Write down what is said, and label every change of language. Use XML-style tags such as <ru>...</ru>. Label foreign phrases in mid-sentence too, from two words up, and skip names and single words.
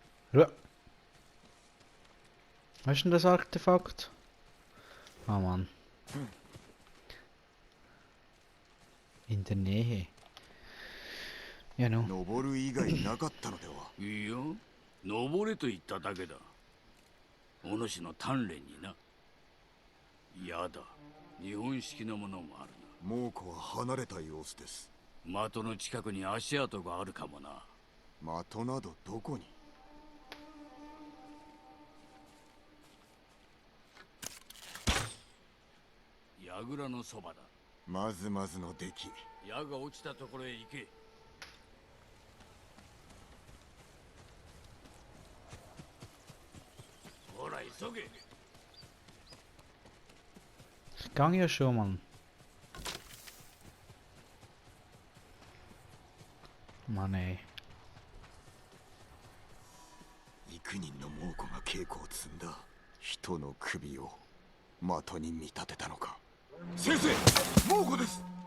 <de>Was ist denn das Artefakt? Ah Mann. In der Nähe. Ja, no.</de> <ja>登る以外なかったのでは。いいよ、登れと言っただけだ。お主の鍛錬にな。やだ、日本式のものもある猛虎は離れた様子です。な。的の近くに足跡があるかもな。的などどこに。櫓のそばだ。まずまずの出来。矢が落ちたところへ行け。ほら急げ。</ja> <de>Gang ja schon, Mann. Mann, ey.</de> <ja>幾人の猛虎が稽古を積んだ人の首を的に見立てたのか。先生、猛虎です。</ja>